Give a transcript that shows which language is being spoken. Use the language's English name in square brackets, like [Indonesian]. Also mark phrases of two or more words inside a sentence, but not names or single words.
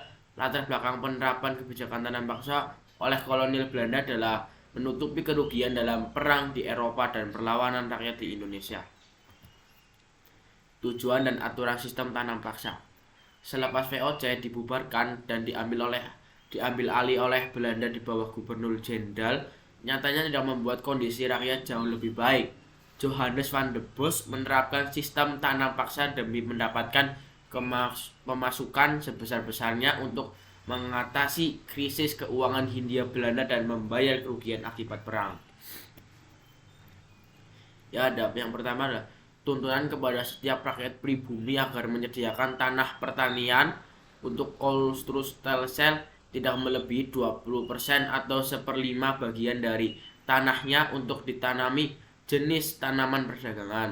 [Indonesian] Latar belakang penerapan kebijakan tanam paksa oleh kolonial Belanda adalah menutupi kerugian dalam perang di Eropa dan perlawanan rakyat di Indonesia. Tujuan dan aturan sistem tanam paksa: selepas VOC dibubarkan dan diambil alih oleh Belanda di bawah Gubernur Jenderal, nyatanya tidak membuat kondisi rakyat jauh lebih baik. Johannes van der Bos menerapkan sistem tanam paksa demi mendapatkan pemasukan sebesar-besarnya untuk mengatasi krisis keuangan Hindia Belanda dan membayar kerugian akibat perang. Ya, yang pertama adalah tuntunan kepada setiap rakyat pribumi agar menyediakan tanah pertanian untuk Kulturstelsel tidak melebihi 20% atau 1/5 bagian dari tanahnya untuk ditanami jenis tanaman perdagangan.